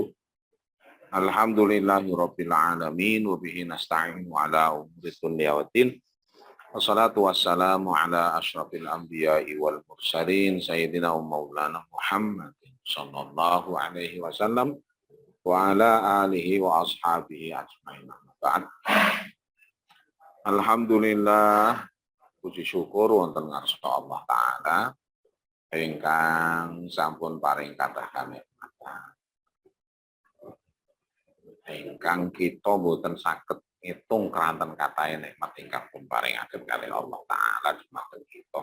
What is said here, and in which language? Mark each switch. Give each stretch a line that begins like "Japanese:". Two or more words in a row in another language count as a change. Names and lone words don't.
Arabic: الحمد لله رب العالمين وبه نستعين على أمور الدنيا والدين. والصلاة والسلام على أشرف الأنبياء والمرسلين سيدنا ومولانا محمد صلى الله عليه وسلم وعلى آله وأصحابه أجمعين. Ba'd.
Javanese: Alhamdulillah, puji syukur wonten ngarsa Allah taala ingkang sampun paring kathah kanikmatan. Ingkang kita boten saged ngitung keranten katahe nikmat ingkang pun paringaken kalih Allah taala dumateng kita.